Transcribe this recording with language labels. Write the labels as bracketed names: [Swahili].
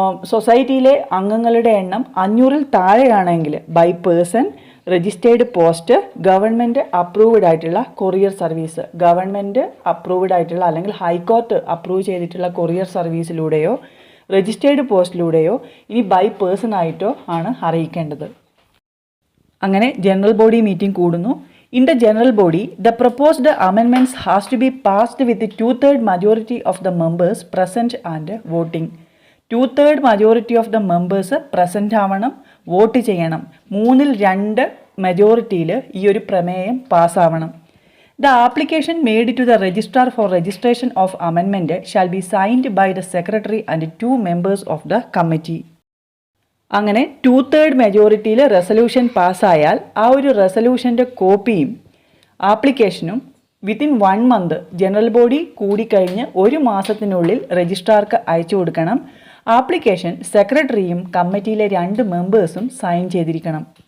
[Malayalam] സൊസൈറ്റിയിലെ അംഗങ്ങളുടെ എണ്ണം 500-ൽ താഴെയാണെങ്കിൽ by person, registered post, government approved ആയിട്ടുള്ള കൊറിയർ സർവീസ്, ഗവൺമെൻറ് അപ്രൂവ്ഡ് ആയിട്ടുള്ള അല്ലെങ്കിൽ ഹൈക്കോർട്ട് അപ്രൂവ് ചെയ്തിട്ടുള്ള കൊറിയർ സർവീസിലൂടെയോ രജിസ്റ്റേർഡ് പോസ്റ്റിലൂടെയോ ഇനി ബൈ പേഴ്സൺ ആയിട്ടോ ആണ് അറിയിക്കേണ്ടത്. അങ്ങനെ ജനറൽ ബോഡി മീറ്റിംഗ് കൂടുന്നു. [English] In the general body, the proposed amendments has to be passed with the 2/3 majority of the members present and voting. 2/3 majority of the members present [Malayalam] ആവണം, vote ചെയ്യണം. 2/3 മെജോറിറ്റിയിൽ ഈ ഒരു പ്രമേയം പാസ്സാവണം. [English] The application made to the registrar for registration of amendment shall be signed by the secretary and 2 members of the committee. [Malayalam] അങ്ങനെ 2/3 മെജോറിറ്റിയിൽ resolution പാസ്സായാൽ ആ ഒരു റെസൊല്യൂഷൻ്റെ കോപ്പിയും ആപ്ലിക്കേഷനും [English] within 1 month [Malayalam] ജനറൽ ബോഡി കൂടിക്കഴിഞ്ഞ് 1 മാസത്തിനുള്ളിൽ രജിസ്ട്രാർക്ക് അയച്ചു കൊടുക്കണം. ആപ്ലിക്കേഷൻ സെക്രട്ടറിയും കമ്മിറ്റിയിലെ 2 മെമ്പേഴ്സും സൈൻ ചെയ്തിരിക്കണം.